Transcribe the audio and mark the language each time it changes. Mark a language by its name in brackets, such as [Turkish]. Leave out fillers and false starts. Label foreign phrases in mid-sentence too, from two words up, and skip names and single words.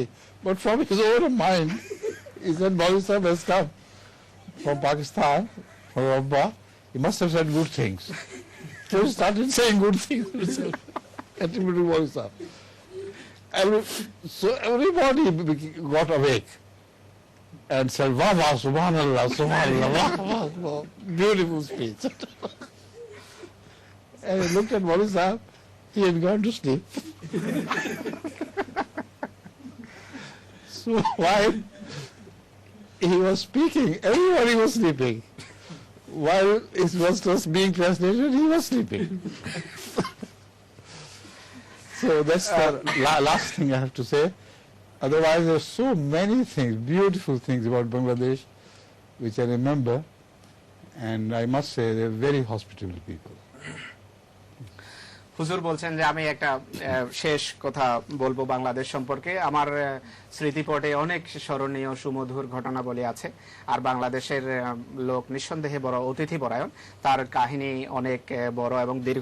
[English] But from his own mind, he said Maulvi Sahib has come from Pakistan, from Rabba. He must have said good things. So he started saying good things himself, attributing Maulvi Sahib. So everybody got awake and said, [Urdu] "واہ واہ, [Arabic] سبحان الله سبحان الله, [Urdu] واہ واہ واہ." [English] Beautiful speech. And he looked at Maulvi Sahib, he had gone to sleep. So while he was speaking, everybody was sleeping. While it was just being translated, he was sleeping. So that's the last thing I have to say. Otherwise, there are so many things, beautiful things about Bangladesh, which I remember, and I must say they're very hospitable people. [Bangla] হুজুর বলছেন যে আমি একটা শেষ কথা বলবো বাংলাদেশ সম্পর্কে। আমার স্মৃতিপটে অনেক স্মরণীয় সুমধুর ঘটনাবলী আছে, আর বাংলাদেশের লোক নিঃসন্দেহে বড় অতিথিপরায়ণ, তার কাহিনী অনেক বড় এবং দীর্ঘ।